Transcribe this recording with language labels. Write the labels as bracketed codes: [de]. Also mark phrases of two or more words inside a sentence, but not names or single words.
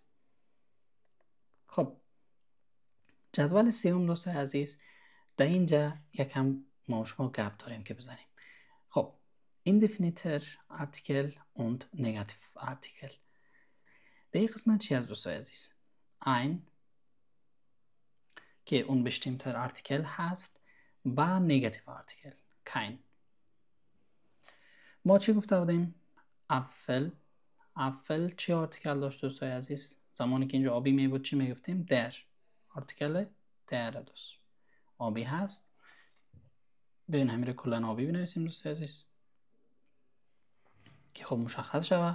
[fa] خب جدول سوم دوستای عزیز در اینجا یکم ما شما گپ داریم که بزنیم. [de] خب indefiniter Artikel und Negativ Artikel. [fa] در این قسمت چی از دوستای عزیز؟ [de] ein که unbestimmter Artikel [fa] هست و [de] negative Artikel kein. [fa] ما چی گفته بودیم؟ افل چی آرتیکل داشت دوستای عزیز؟ زمانی که اینجا آبی می بود چی می گفتیم؟ در. آرتیکل در دوست آبی هست. ببین همین کلن آبی بنویسیم دوستای عزیز که خب مشخص شوه.